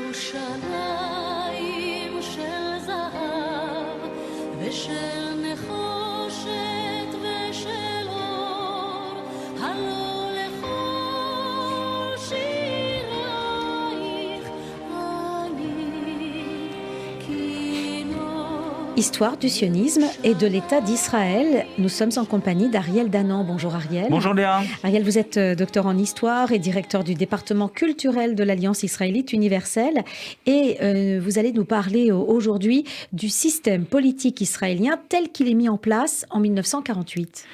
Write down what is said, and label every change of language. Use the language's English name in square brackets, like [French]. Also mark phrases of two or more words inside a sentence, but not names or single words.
[Hebrew] ירושלים של זהב ושל נחושת ושל אור, הלא לכל שירייך אני כינור. [French] Histoire du sionisme et de l'État d'Israël. Nous sommes en compagnie d'Ariel Danan. Bonjour Ariel. Bonjour Léa. Ariel, vous êtes docteur en histoire et directeur du département culturel de l'Alliance israélite universelle. Et vous allez nous parler aujourd'hui du système politique israélien tel qu'il est mis en place en 1948.